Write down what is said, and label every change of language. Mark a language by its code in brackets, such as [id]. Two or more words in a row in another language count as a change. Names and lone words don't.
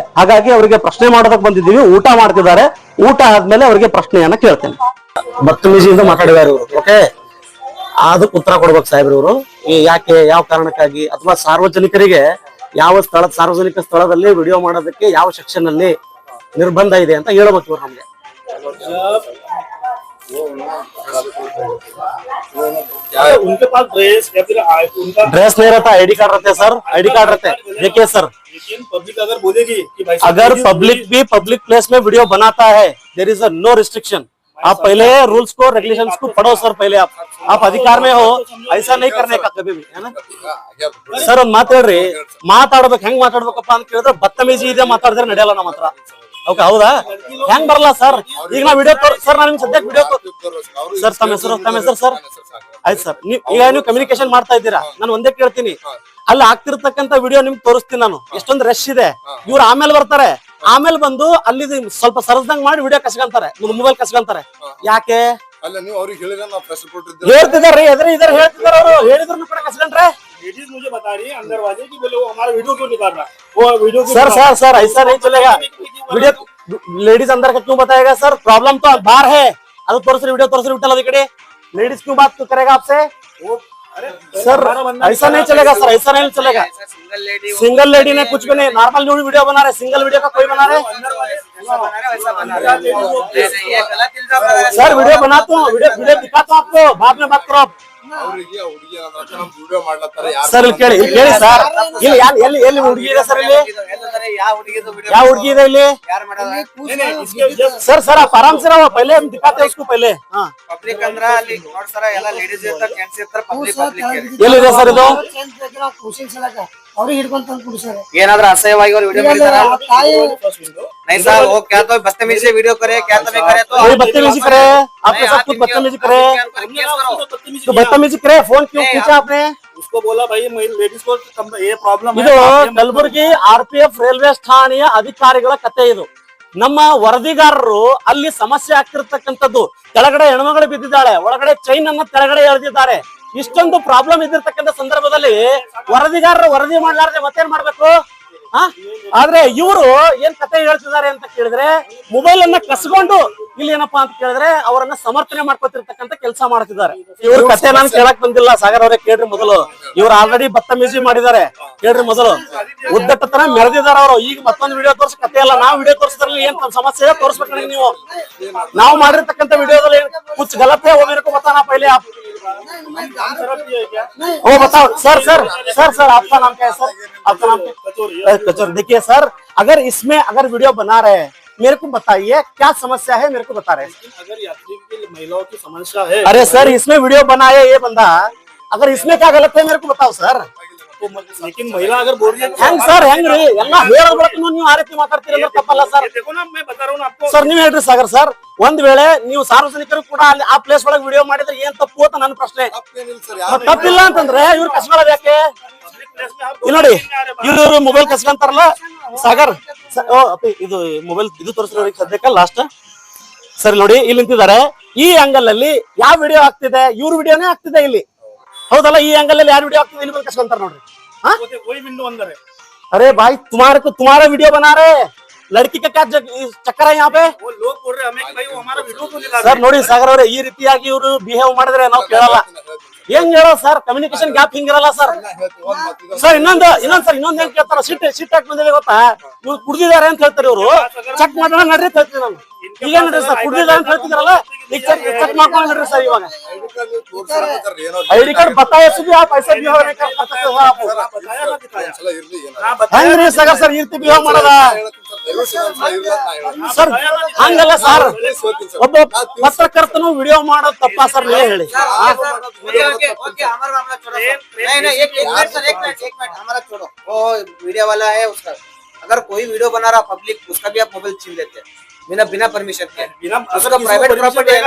[kn] ಹಾಗಾಗಿ ಅವರಿಗೆ ಪ್ರಶ್ನೆ ಮಾಡೋದಕ್ಕೆ ಬಂದಿದ್ದೀವಿ, ಊಟ ಮಾಡ್ತಿದ್ದಾರೆ, ಊಟ ಆದ್ಮೇಲೆ ಅವರಿಗೆ ಪ್ರಶ್ನೆಯನ್ನ ಕೇಳ್ತೇನೆ। ಬದತಮೀಜಿಯಿಂದ ಮಾತಾಡಿದ್ದಾರೆ ಇವರು, ಓಕೆ, ಅದಕ್ಕೆ ಉತ್ತರ ಕೊಡ್ಬೇಕು ಸಾಹೇಬ್ರು ಇವರು, ಯಾಕೆ ಯಾವ ಕಾರಣಕ್ಕಾಗಿ, ಅಥವಾ ಸಾರ್ವಜನಿಕರಿಗೆ ಯಾವ ಸಾರ್ವಜನಿಕ ಸ್ಥಳದಲ್ಲಿ ವಿಡಿಯೋ ಮಾಡೋದಕ್ಕೆ ಯಾವ ಸೆಕ್ಷನ್ ಅಲ್ಲಿ ನಿರ್ಬಂಧ ಇದೆ ಅಂತ ಹೇಳ್ಬೇಕು ಇವ್ರು ನಮ್ಗೆ। [hi] उनके पास ड्रेस या फिर उनका ड्रेस नहीं रहता, [en] ID card [hi] रहते सर, [en] ID card [hi] रहते। देखिए सर, लेकिन पब्लिक अगर बोलेगी कि भाई अगर पब्लिक भी [en] public place [hi] में वीडियो बनाता है, [en] there is a no restriction. [hi] आप पहले रूल्स को रेगुलेशंस को पढ़ो सर। पहले आप अधिकार में हो, ऐसा नहीं करने का कभी भी, है ना सर। [kn] ಒಂದ್ ಮಾತು ಹೇಳ್ರಿ, ಮಾತಾಡ್ಬೇಕು ಹೆಂಗ್ ಮಾತಾಡ್ಬೇಕಪ್ಪ ಅಂತ ಕೇಳಿದ್ರೆ ಬದತಮೀಜಿ ಇದೆ ಮಾತಾಡಿದ್ರೆ ನಡೆಯಲ್ಲ ನಮ್ಮ ಹತ್ರ, ಓಕೆ ಹೌದಾ? ಹೆಂಗ್ ಬರಲ್ಲ ಸರ್? ಈಗ ನಾ ವಿಡಿಯೋ ಸರ್, ನಾನು ನಿಮ್ಗೆ ಸದ್ಯಕ್ಕೆ ವಿಡಿಯೋ ಸರ್, ತಮ್ಮ ಹೆಸರು ಸರ್? ಆಯ್ತು ಸರ್, ಈಗ ನೀವು ಕಮ್ಯುನಿಕೇಶನ್ ಮಾಡ್ತಾ ಇದ್ದೀರಾ, ನಾನು ಒಂದೇ ಕೇಳ್ತೀನಿ, ಅಲ್ಲಿ ಆಗ್ತಿರ್ತಕ್ಕಂಥ ವಿಡಿಯೋ ನಿಮ್ಗೆ ತೋರಿಸ್ತೀನಿ ನಾನು, ಎಷ್ಟೊಂದು ರಶ್ ಇದೆ, ಇವ್ರು ಆಮೇಲೆ ಬರ್ತಾರೆ, ಆಮೇಲೆ ಬಂದು ಅಲ್ಲಿ ಸ್ವಲ್ಪ ಸರಸ್ದಂಗ್ ಮಾಡಿ ವಿಡಿಯೋ ಕಸ್ಕೊಂತಾರೆ, ಮೊಬೈಲ್ ಕಸ್ಕೊಂತಾರೆ, ಯಾಕೆ ಅಲ್ಲ ನೀವು ಅವ್ರಿಗೆ ಹೇಳಿದ್ರೆ ನಾವು [en] press report [kn] ಹೇಳ್ತಿದಾರೆ, ಎದುರು ಇದಾರೆ ಹೇಳ್ತಿದಾರೆ, ಅವರು ಹೇಳಿದ್ರು ಕೂಡ ಕಸ್ಕೊಂಡ್ರೆ। [hi] लेडीज मुझे बता रही है अंदर वाले की बोले वो हमारा वीडियो क्यों निकाल रहा है, वो वीडियो सर ऐसा नहीं चलेगा। वीडियो लेडीज अंदर का क्यों बताएगा सर? प्रॉब्लम तो बाहर है, [kn] ಅದು ತೋರಿಸ್ರಿ, ವಿಡಿಯೋ ತೋರಿಸ್ರಿ, ಬಿಟ್ಟಲ್ಲ ಈ ಕಡೆ। [hi] लेडीज क्यों बात करेगा आपसे? सर ऐसा नहीं चलेगा सर, ऐसा नहीं चलेगा। [en] single lady [hi] ने कुछ भी नहीं, [en] normal video [hi] बना रहे, [en] single video [hi] का कोई बना रहे सर। वीडियो बनाता हूँ, वीडियो दिखाता हूँ आपको, बाद में बात करो आप [kn] ಅವರಿಗೆ ಹುಡುಗಿ ವಿಡಿಯೋ ಮಾಡ್ಲತ್ತಾರೆ ಸರ್। ಇಲ್ಲಿ ಕೇಳಿ ಸರ್, ಇಲ್ಲಿ ಎಲ್ಲಿ ಹುಡುಗಿ ಇದೆ ಸರ್? ಇಲ್ಲಿ ಯಾವ ಹುಡುಗಿ ಇದೆ ಇಲ್ಲಿ सर? [hi] आप आराम से रहो, पहले हम दिखाते हैं उसको पहले। [kn] ಪಬ್ಲಿಕ್ ಅಂದ್ರ ಅಲ್ಲಿ ನೋಡ್ ಸರ ಎಲ್ಲ ಲೇಡೀಸ್ ಇರ್ತಾರ, ಜೆಂಟ್ಸ್ ಇರ್ತಾರ, ಪಬ್ಲಿಕ್ ಎಲ್ಲಿದೆ ಸರ್ ಇದು? ಅವ್ರಿಗೆ ಹಿಡ್ಕೊಂತ ಕುಡಿಸ್ತಾರೆ, ಏನಾದ್ರೂ ಅಸಹ್ಯವಾಗಿ ಅವ್ರು ವಿಡಿಯೋ ಮಾಡಿದಾರ? [hi] नहीं सर, वो क्या तो बदतमीजी से वीडियो करे, क्या तो नहीं करे, तो कोई बदतमीजी करे, आपके साथ कुछ बदतमीजी करे तो बदतमीजी करे, फोन क्यों खींचा आपने? उसको बोला भाई लेडीज को ये प्रॉब्लम [kn] ಇದು ಕಲಬುರಗಿ RPF ರೈಲ್ವೆ ಠಾಣೆಯ ಅಧಿಕಾರಿಗಳ ಕತೆ ಇದು। ನಮ್ಮ ವರದಿಗಾರರು ಅಲ್ಲಿ ಸಮಸ್ಯೆ ಆಗ್ತಿರ್ತಕ್ಕಂಥದ್ದು, ಕೆಳಗಡೆ ಹೆಣ್ಮಗಳು ಬಿದ್ದಿದ್ದಾಳೆ, ಒಳಗಡೆ ಚೈನ್ ಅನ್ನ ಕೆಳಗಡೆ ಎಳೆದಿದ್ದಾರೆ, ಇಷ್ಟೊಂದು ಪ್ರಾಬ್ಲಮ್ ಇದ್ದಿರ್ತಕ್ಕಂಥ ಸಂದರ್ಭದಲ್ಲಿ ವರದಿಗಾರರು ವರದಿ ಮಾಡ್ಲಾರ್ದೆ ಮತ್ತೇನ್ ಮಾಡ್ಬೇಕು? ಆದ್ರೆ ಇವರು ಏನ್ ಕತೆ ಹೇಳ್ತಿದ್ದಾರೆ ಅಂತ ಕೇಳಿದ್ರೆ, ಮೊಬೈಲ್ ಅನ್ನ ಕಸ್ಕೊಂಡು ಇಲ್ಲಿ ಏನಪ್ಪಾ ಅಂತ ಕೇಳಿದ್ರೆ ಅವರನ್ನ ಸಮರ್ಥನೆ ಮಾಡ್ಕೊತಿರ್ತಕ್ಕಂಥ ಕೆಲಸ ಮಾಡ್ತಿದ್ದಾರೆ। ಇವ್ರ ಕತೆ ನಾನು ಕೇಳಕ್ ಬಂದಿಲ್ಲ ಸಾಗರ್ ಅವರೇ, ಕೇಳ್ರಿ ಮೊದಲು। ಇವ್ರು ಆಲ್ರೆಡಿ ಬದತಮೀಜಿ ಮಾಡಿದ್ದಾರೆ, ಕೇಳ್ರಿ ಮೊದಲು, ಉದ್ದಟತನ ಮೆರೆದಿದ್ದಾರೆ ಅವರು। ಈಗ ಮತ್ತೊಂದು ವಿಡಿಯೋ ತೋರ್ಸ ಕತೆ ಅಲ್ಲ, ನಾವು ವಿಡಿಯೋ ತೋರಿಸಿದ್ರಲ್ಲಿ ಏನ್ ಸಮಸ್ಯೆ ಇದೆ ತೋರಿಸ್ಬೇಕು ನೀವು। ನಾವು ಮಾಡಿರ್ತಕ್ಕಂಥ ವಿಡಿಯೋದಲ್ಲಿ [hi] ಕುछ गलत है वो मेरे को बताना पहले आप। वो बताओ सर। आपका नाम क्या है सर? आपका नाम कचौरी। देखिए सर, अगर इसमें अगर वीडियो बना रहे हैं, मेरे को बताइए क्या समस्या है, मेरे को बता रहे हैं। अगर यात्री की महिलाओं की समस्या है, अरे सर इसमें वीडियो बनाया ये बंदा, अगर इसमें क्या गलत है मेरे को बताओ सर। आपको लेकिन महिला अगर बोल रही है तो [kn] ಹೆಂಗ್ ಸರ್ ಹೆಂಗ್ರಿ ಎಲ್ಲ ಹೇಳೋದ್ ಬಳಕ ನೀವು ಆ ರೀತಿ ಮಾತಾಡ್ತೀರಿ ಅಂದ್ರೆ ತಪ್ಪಲ್ಲ ಸರ್. [hi] ये देखो ना मैं बता रहा हूँ ना आपको [kn] ಸರ್ ನೀವ್ ಹೇಳ್ರಿ ಸಾಗರ್ ಸರ್, ಒಂದ್ ವೇಳೆ ನೀವು ಸಾರ್ವಜನಿಕರು ಕೂಡ ಅಲ್ಲಿ ಆ ಪ್ಲೇಸ್ ಒಳಗೆ ವಿಡಿಯೋ ಮಾಡಿದ್ರೆ ಏನ್ ತಪ್ಪು ಅಂತ ನನ್ನ ಪ್ರಶ್ನೆ. ತಪ್ಪೇನಿಲ್ಲ ಸರ್, ಮತ್ತ್ ತಪ್ಪಿಲ್ಲ ಅಂತಂದ್ರೆ ಇವ್ರು ಕಸ್ಕೊಳ್ಳೋದು ಯಾಕೆ? [hi] प्लेस में आप [kn] ಇಲ್ಲಿ ನೋಡಿ ಇವ್ರು ಮೊಬೈಲ್ ಕಸ್ಕೊಂತಾರಲ್ಲ ಸಾಗರ್ ಓ ಅಪ್ಪಿ ಇದು ಮೊಬೈಲ್ ಇದು ತೋರಿಸ್ರಿ ಅವ್ರಿಗೆ ಸದ್ಯಕ್ಕೆ ಲಾಸ್ಟ್. ಸರಿ ನೋಡಿ ಇಲ್ಲಿ ನಿಂತಿದ್ದಾರೆ, ಈ ಆಂಗಲ್ ಅಲ್ಲಿ ಯಾವ ವಿಡಿಯೋ ಆಗ್ತಿದೆ? ಇವ್ರ ವಿಡಿಯೋನೇ ಆಗ್ತಿದೆ ಇಲ್ಲಿ, ಹೌದಲ್ಲ? ಈ ಆಂಗಲ್ ಅಲ್ಲಿ ಯಾರು ವಿಡಿಯೋ ಆಗ್ತಿದೆ ಇಲ್ಲಿ ಬಂದು ಕಸ್ಕೊಂತಾರ ನೋಡ್ರಿ. [hi] हाँ वही विंडो अंदर है। अरे भाई तुम्हारे को तुम्हारा वीडियो बना रहे, लड़की का क्या चक्कर है यहाँ पे? वो लोग बोल रहे हमें कि भाई वो हमारा वीडियो क्यों निकाल [kn] ಸರ್ ನೋಡಿ ಸಾಗರ್ ಅವರೇ, ಈ ರೀತಿಯಾಗಿ ಇವರು ಬಿಹೇವ್ ಮಾಡಿದ್ರೆ ನಾವು ಕೇಳಲ್ಲ. ಹೆಂಗ್ ಹೇಳೋ ಸರ್, [en] communication gap [kn] ಹಿಂಗಿರಲ್ಲ ಸರ್. ಸರ್ ಇನ್ನೊಂದ್ ಏನ್ ಕೇಳ್ತಾರ, ಸಿಟ್ ಹಾಕಿ ಬಂದಿದೆ ಗೊತ್ತಾ? ಇವ್ರು ಕುಡ್ದಿದ್ದಾರೆ ಅಂತ ಹೇಳ್ತಾರೆ, ಇವರು ಚೆಕ್ ಮಾಡೋಣ ನಡ್ರಿ ಅಂತ ಹೇಳ್ತೀವಿ ನಾನು. ಈಗ ನಡ್ರಿ ಸರ್, ಕುಡ್ದಿದ್ದಾರೆ ಅಂತ ಹೇಳ್ತಿದಾರಲ್ಲ, ಈಗ ಚೆಕ್ ಮಾಡ್ಕೊಂಡು ನಡ್ರಿ ಸರ್. [hi] ಇವಾಗ [en] ID card [hi] बताया सुबह आप ऐसे बिहेव नहीं कर सकते हो आप. [kn] ಹೆಂಗ್ರಿ ಸಾಗರ್ ಸರ್ ಈ ರೀತಿ ಬಿಹೇವ್ ಮಾಡೋದ? ಸರ್ ಹಂಗಲ್ಲ ಸರ್, ಒಬ್ಬ ಪತ್ರಕರ್ತನು ವಿಡಿಯೋ ಮಾಡೋದು ತಪ್ಪಾ ಸರ್? ನೀವೇ ಹೇಳಿ. [hi] ओके हमारा मामला छोड़ो नहीं एक मिनट हमारा छोड़ो, वो वीडियो वाला है उसका, अगर कोई वीडियो बना रहा पब्लिक उसका भी आप मोबाइल छीन लेते हैं बिना परमिशन के, उसका [en] private property [hi] है ना,